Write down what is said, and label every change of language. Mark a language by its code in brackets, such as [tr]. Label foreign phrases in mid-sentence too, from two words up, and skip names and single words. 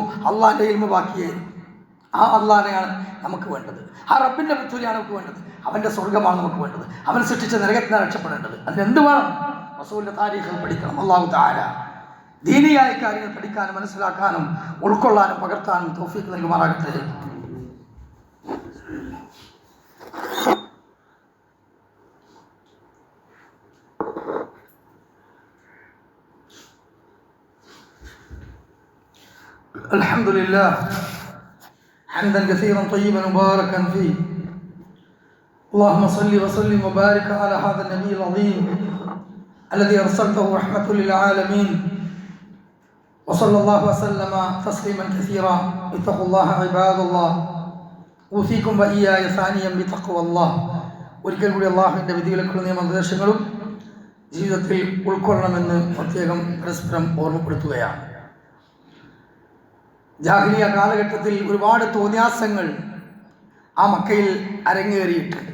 [ml] അള്ളാന്റെ ഇൽമു ബാക്കിയേ. ആ അള്ളാനെയാണ് നമുക്ക് വേണ്ടത്. ആ റബ്ബിന്റെ പുത്രിയാണ് നമുക്ക് വേണ്ടത്. അവന്റെ സ്വർഗമാണ് നമുക്ക് വേണ്ടത്. അവൻ സൃഷ്ടിച്ച നരകത്തിനാണ് രക്ഷപ്പെടേണ്ടത്. അതിനെന്ത് വേണം? റസൂലിന്റെ താരീഖുകൾ പഠിക്കണം. [ar] الله تعالى [ml] ദീനിയായ കാര്യങ്ങൾ പഠിക്കാനും മനസ്സിലാക്കാനും ഉൾക്കൊള്ളാനും പകർത്താനും തൗഫീഖ് നൽകുമാറാകട്ടെ. [ar] الحمد لله حمدا كثيرا طيبا مباركا فيه. اللهم صل وسلم وبارك على هذا النبي العظيم الذي ارسلته رحمة للعالمين وصلى الله وسلم تسليما كثيرا. اتقوا الله عباد الله اوصيكم واياي ثانيا بتقوى الله. [ml] ഒരിക്കൽ കൂടി അള്ളാഹുവിൻ്റെ വിധിവിലക്കുള്ള നിയമനിർദ്ദേശങ്ങളും ജീവിതത്തിൽ ഉൾക്കൊള്ളണമെന്ന് പ്രത്യേകം പരസ്പരം ഓർമ്മപ്പെടുത്തുകയാണ്. ജാഹിലിയ കാലഘട്ടത്തിൽ ഒരുപാട് തോന്നിയാസങ്ങൾ ആ മക്കയിൽ അരങ്ങേറിയിട്ടുണ്ട്.